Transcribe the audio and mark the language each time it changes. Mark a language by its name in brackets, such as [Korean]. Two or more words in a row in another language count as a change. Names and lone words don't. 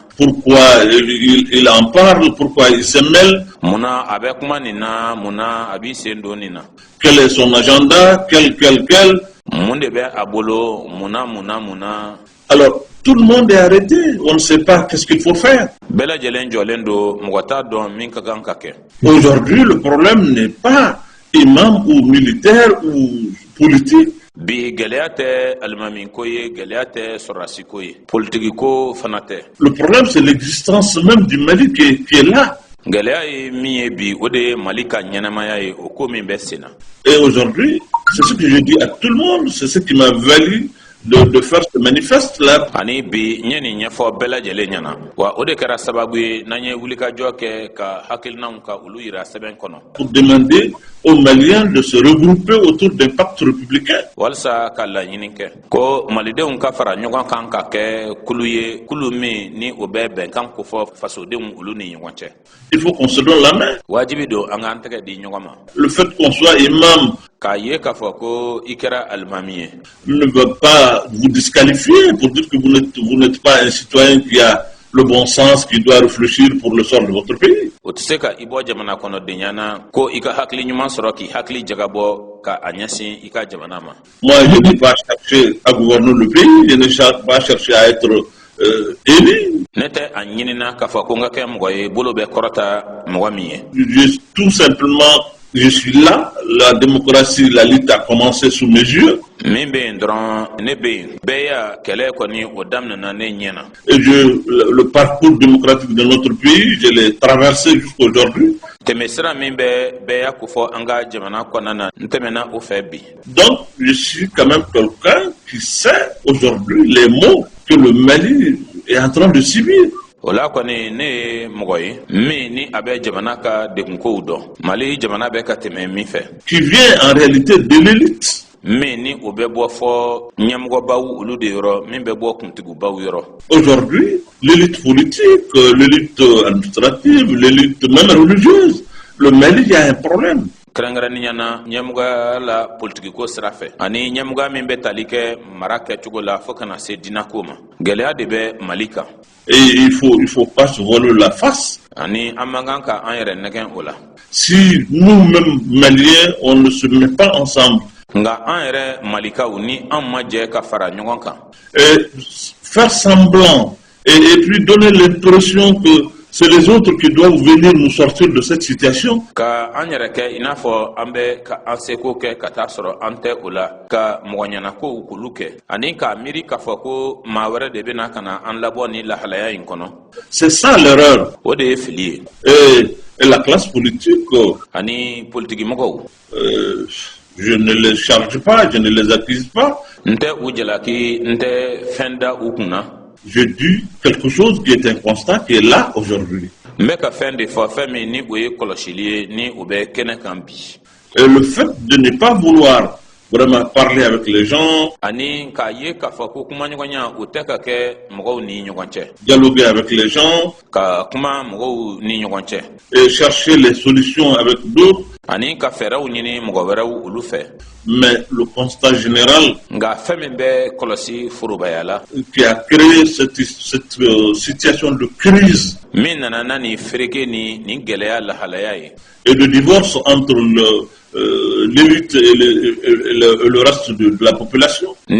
[French] Pourquoi il en parle? Pourquoi il se mêle? [Bambara] Munna a bɛ kuma nin na munna a b'i sen don nin na. [French] Quel est son agenda? Quel? [Bambara] Mun de bɛ a bolo munna. [French] Alors, tout le monde est arrêté. On ne sait pas qu'est-ce qu'il faut faire. [Bambara] Bɛɛ lajɛlen jɔlen don mɔgɔ t'a dɔn min ka kan ka kɛ. [French] Aujourd'hui, le problème n'est pas imam ou militaire ou politique. [Bambara] Bi gɛlɛya tɛ alimami ko ye gɛlɛya tɛ sɔrɔdasi ko ye politiki ko fana tɛ. [French] Le problème c'est l'existence même du Mali qui est là. [Bambara] Gɛlɛya ye min ye bi o de ye Mali ka ɲɛnamaya ye o ko min bɛ sen na. [French] Et aujourd'hui, c'est ce que je dis à tout le monde, c'est ce qui m'a valu de faire ce manifeste là. [Bambara] Ani bi n ye nin ɲɛfɔ bɛɛ lajɛlen ɲɛna wa o de kɛra sababu ye n'an ye wulikajɔ kɛ ka hakilinaw ka olu yira sɛbɛn kɔnɔ. [French] Pour demander aux Maliens de se regrouper autour d'un pacte républicain. [Bambara] Walasa ka laɲini kɛ ko malidenw ka fara ɲɔgɔn kan ka kɛ kulu ye kulu min ni o bɛ bɛnkan ko fɔ fasodenw olu ni ɲɔgɔn cɛ. [French] Il faut qu'on se donne la main. [Bambara] Wajibi don an k'an tɛgɛ di ɲɔgɔn ma. [French] Le fait qu'on soit imam [Bambara] k'a ye k'a fɔ ko i kɛra alimami ye [French] ne veut pas vous disqualifier pour dire que vous n'êtes pas un citoyen qui a le bon sens, qui doit réfléchir pour le sort de votre pays. [Bambara] O tɛ se ka i bɔ jamana kɔnɔdenya na ko i ka hakili ɲuman sɔrɔ k'i hakili jagabɔ ka a ɲɛsin i ka jamana ma. [French] Moi, je n'ai pas cherché à gouverner le pays, je n'ai pas cherché à être élu. [Bambara] Ne tɛ a ɲinina k'a fɔ ko n ka kɛ mɔgɔ ye bolo bɛ kɔrɔta mɔgɔ min ye. [French] Tout simplement, je suis là, la démocratie, la lutte a commencé sous mes yeux. [Bambara] Min bɛ yen dɔrɔn ne bɛ yen bɛɛ y'a kɛlɛ kɔni o daminɛna ne ɲɛ na. [French] Et le parcours démocratique de notre pays, je l'ai traversé jusqu'aujourd'hui. [Bambara] Tɛmɛsira min bɛ bɛɛ y'a ko fɔ an ka jamana kɔnɔna na n tɛmɛna o fɛ bi. [French] Donc, je suis quand même quelqu'un qui sait aujourd'hui les maux que le Mali est en train de subir. [Bambara] O la kɔni ne ye mɔgɔ ye min ni a bɛ jamana ka degunkow dɔn Mali jamana bɛ ka tɛmɛ min fɛ. [French] Qui vient en réalité de l'élite. [Bambara] Min ni o bɛ bɔ fɔ ɲɛmɔgɔbaw olu de yɔrɔ min bɛ bɔ kuntigubaw yɔrɔ. [French] Aujourd'hui, l'élite politique, l'élite administrative, l'élite même religieuse, le Mali, il y a un problème. [Bambara] Kɛrɛnkɛrɛnnenya na ɲɛmɔgɔya la politikiko sira fɛ ani ɲɛmɔgɔya min bɛ tali kɛ mara kɛcogo la fo kana se dinako ma gɛlɛya de bɛ Mali kan. [French] Et il faut pas se voiler la face. [Bambara] Ani an man kan ka an yɛrɛ nɛgɛn o la. [French] Si nous-mêmes Maliens, on ne se met pas ensemble. [Bambara] Nga an yɛrɛ Malikaw ni an ma jɛ ka fara ɲɔgɔn kan. [French] Et faire semblant et puis donner l'impression que c'est les autres qui doivent venir nous sortir de cette situation. [Bambara] Ka an yɛrɛ kɛ i n'a fɔ an bɛ ka an seko kɛ ka taa sɔrɔ an tɛ o la ka mɔgɔɲɛnakow k'olu kɛ ani k'a miiri k'a fɔ ko maa wɛrɛ de bɛna ka na an labɔ ni lahalaya in kɔnɔ. [French] C'est ça l'erreur. [Bambara] O de ye fili ye. [French] Et la classe politique. [Bambara] Ani politigimɔgɔw. [French] Je ne les charge pas, je ne les accuse pas. [Bambara] N tɛ u jalaki n tɛ fɛn da u kunna. [French] Je dis quelque chose qui est un constat qui est là aujourd'hui. [Bambara] N bɛ ka fɛn de fɔ fɛn min ni o ye kɔlɔsili ye ni o bɛ kɛnɛ kan bi. [French] Et le fait de ne pas vouloir vraiment parler avec les gens, dialoguer avec les gens et chercher les solutions avec d'autres. Mais le constat général qui a créé cette situation de crise et de divorce entre l'élite et le reste de la population.